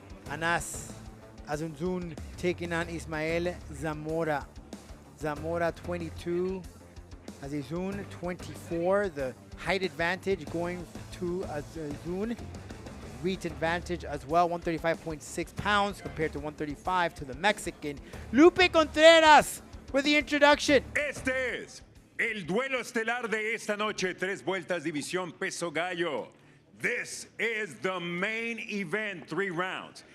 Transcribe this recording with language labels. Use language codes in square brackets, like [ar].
[en] Azizoun taking on Ismael Zamora. Zamora 22, Azizoun 24. The height advantage going to Azizoun. Weight advantage as well, 135.6 pounds compared to 135 to the Mexican. Lupe Contreras with the introduction. [es] Este es el duelo estelar de esta noche. 3 vueltas, división peso gallo. [en] This is the main event, 3 rounds.